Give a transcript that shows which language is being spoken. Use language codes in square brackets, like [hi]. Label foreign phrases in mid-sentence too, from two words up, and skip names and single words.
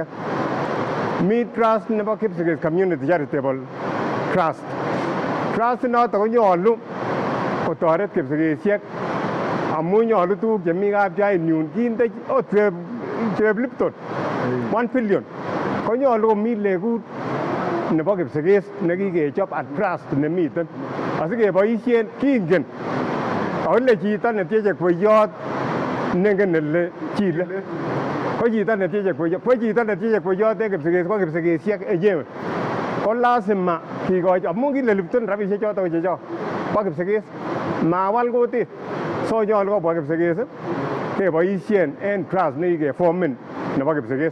[kln] Mi trust nebo Kipsigis Community Charitable Trust. Trust noton konyolu kotoret Kipsigisiek amun nyolu tuguk chemi kapchainyun kinde cheb Lipton 1 billion. Konyolu komi legut nebo Kipsigis nekikechob [en] a trust [kln] nemiten asikeboisien kingen ole chito netieche kweyot nengen ele chile ko chito netieche kweyot en Kipsigis ko Kipsigisiek enyewe ko lazima kikochi amun kile Lipton rabisiek choton ko chechok bo Kipsigis mawal kutit so nyolu kobwa Kipsigis keboisien en trust nekikeformen nebo Kipsigis.